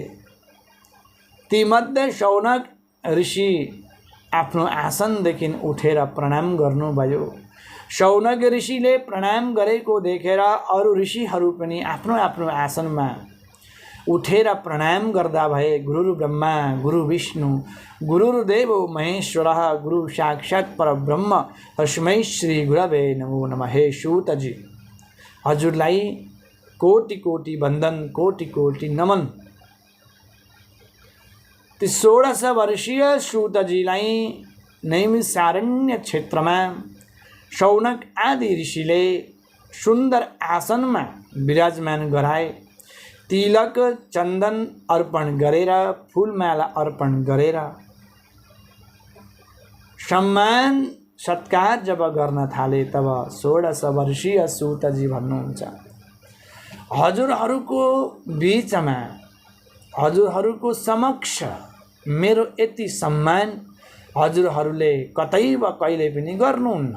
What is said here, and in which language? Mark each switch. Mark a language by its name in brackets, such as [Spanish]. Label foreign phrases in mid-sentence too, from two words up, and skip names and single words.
[Nepali] तीमध्ये शौनक ऋषि आफ्नो आसनदेखि उठेर प्रणाम गर्नुभयो। शौनक ऋषिले प्रणाम गरेको देखेर अरू ऋषिहरू पनि आफ्नो आफ्नो आसनमा उठेर प्रणाम गर्दा भए। [Sanskrit] गुरु ब्रह्मा गुरु विष्णु गुरुर्देव महेश्वरः गुरु साक्षात् परब्रह्म तस्मै श्री गुरवे नमो नमः। [Nepali] हे सूतजी, हजुरलाई कोटि कोटि वन्दन, कोटि कोटि नमन। ती 16 वर्षीय सूतजीलाई नैमिषारण्य क्षेत्रमा शौनक आदि ऋषिले सुन्दर आसनमा विराजमान गराए। तिलक चन्दन अर्पण गरेर, फुलमाला अर्पण गरेर सम्मान सत्कार जब गर्न थाले, तब 16 वर्षीय सूतजी भन्नुहुन्छ, हजुरहरूको बीचमा, हजुरहरूको समक्ष मेरो यति सम्मान हजुरहरूले कतै वा कहिले पनि गर्नुहुन्न।